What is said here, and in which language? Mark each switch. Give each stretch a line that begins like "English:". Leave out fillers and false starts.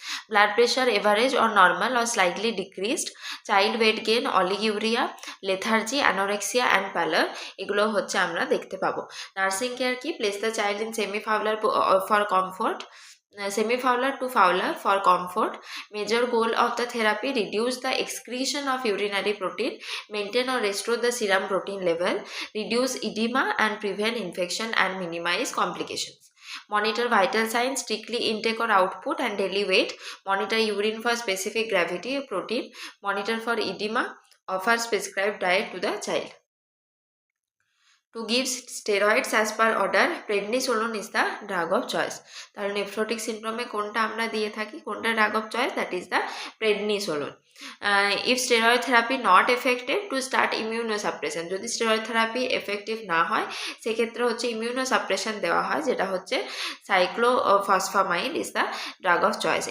English: blood pressure average or normal or slightly decreased, child weight gain, oliguria, lethargy, anorexia and pallor,
Bangla: এগুলো হচ্ছে আমরা দেখতে পাবো। নার্সিং কেয়ার কি?
English: Place the child in semi fowler for comfort, semi-fowler to fowler for comfort. Major goal of the therapy: reduce the excretion of urinary protein, maintain or restore the serum protein level, reduce edema and prevent infection and minimize complications. Monitor vital signs, strictly intake or output and daily weight. Monitor urine for specific gravity protein. Monitor for edema. Offer prescribed diet to the child. To give steroids as per order, prednisolone is the drug of choice.
Bangla: তাহলে nephrotic সিন্ড্রোমে কোনটা আমরা দিয়ে থাকি, কোনটা drug of choice,
English: That is the prednisolone. If steroid therapy not effective, to start immunosuppression.
Bangla: যদি steroid therapy effective না হয় সেক্ষেত্রে হচ্ছে ইমিউনোসাপ্রেশন দেওয়া হয়, যেটা হচ্ছে
English: Cyclophosphamide is the drug of choice.